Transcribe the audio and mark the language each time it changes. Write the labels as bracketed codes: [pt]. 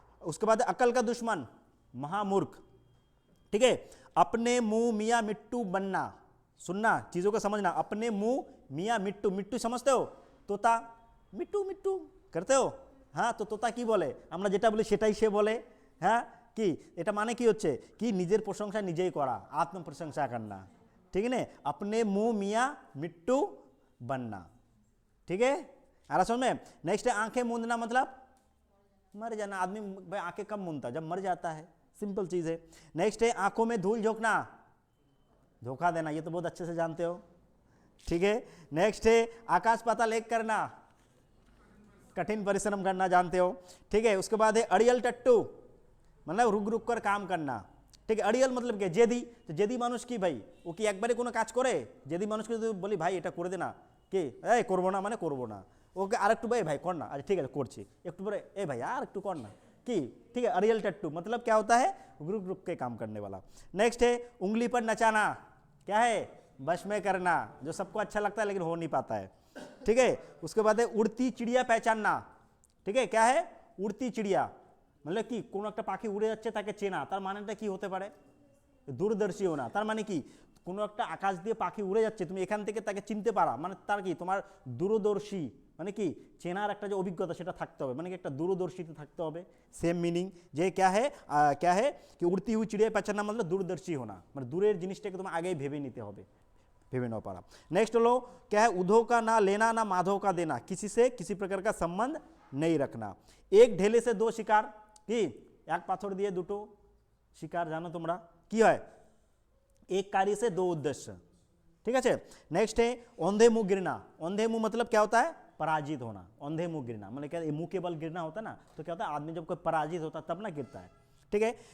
[hi] उसके बाद अकल का दुश्मन महामूर्ख। ठीक है, अपने मुंह मियाँ मिट्टू बनना, सुनना, चीज़ों को समझना। अपने मुंह मियाँ मिट्टू, मिट्टू समझते हो, तोता, मिट्टू मिट्टू करते हो, हाँ, तो तोता [bn] কি বলে, আমরা যেটা বলি সেটাই সে বলে। হ্যাঁ, কি এটা মানে কি হচ্ছে, কি নিজের প্রশংসা নিজেই করা, [hi] आत्म प्रशंसा करना। ठीक है ना, अपने मुंह मियाँ मिट्टू बनना। ठीक है, आ रहा समझ में। नेक्स्ट है आंखें मूंदना, मतलब मर जाना। आदमी भाई आंखें कब मूंदता, जब मर जाता है, सिंपल चीज़ है। नेक्स्ट है आंखों में धूल झोंकना, धोखा देना, ये तो बहुत अच्छे से जानते हो। ठीक है, नेक्स्ट है आकाश पाताल एक करना, कठिन परिश्रम करना, जानते हो। ठीक है, उसके बाद है अड़ियल टट्टू, मतलब रुक रुक कर काम करना, [bn] ঠিক আছে। অড়িয়াল मतलब কি জেদি, তো জেদি মানুষ কি ভাই, ও কি একবারে কোনো কাজ করে? জেদি মানুষকে যদি বলি ভাই এটা করে দে না, কি এই করবো না মানে করবো না, ওকে আরেকটু भाई भाई কর না, আচ্ছা ঠিক আছে করছি, একটু পরে [hi] ए भाई यार [bn] একটু কর না, [hi] कि ठीक है। अरियल टट्टू मतलब क्या होता है, रुक रुक के काम करने वाला। नेक्स्ट है उंगली पर नचाना, क्या है, बश में करना, जो सबको अच्छा लगता है लेकिन हो नहीं पाता है, ठीक है। उसके बाद है उड़ती चिड़िया पहचानना, ठीक है, क्या है उड़ती चिड़िया मतलब कि [bn] কোনো একটা পাখি উড়ে যাচ্ছে তাকে চেনা, তার মানেটা কি হতে পারে, দূরদর্শী হোনা, তার মানে কি কোনো একটা আকাশ দিয়ে পাখি উড়ে যাচ্ছে তুমি এখান থেকে তাকে চিনতে পারা, মানে তার কি তোমার দূরদর্শী মানে কি চেনার একটা যে অভিজ্ঞতা সেটা থাকতে হবে, মানে কি একটা দূরদর্শিতা থাকতে হবে। সেম মিনিং যে [hi] क्या है कि उड़ती हुई चिड़िया पहचानना मतलब दूरदर्शी होना, [bn] মানে দূরের জিনিসটাকে তোমার আগেই ভেবে নিতে হবে, ভেবে নাও পারা। [hi] नेक्स्ट হলো क्या है उधो का ना लेना ना माधव का देना, किसी से किसी प्रकार का संबंध नहीं रखना। एक ढेले से दो शिकार, [bn] কি এক পাথর দিয়ে দুটো শিকার, জানো তোমরা কি হয়, [hi] एक कार्य से दो उद्देश्य, ठीक है। नेक्स्ट है औंधे मुंह गिरना, औंधे मुंह मतलब क्या होता है, पराजित होना, औंधे मुंह गिरना मतलब क्या, मुंह के बल गिरना होता है ना, तो क्या होता है आदमी जब कोई पराजित होता है तब ना गिरता है, ठीक है।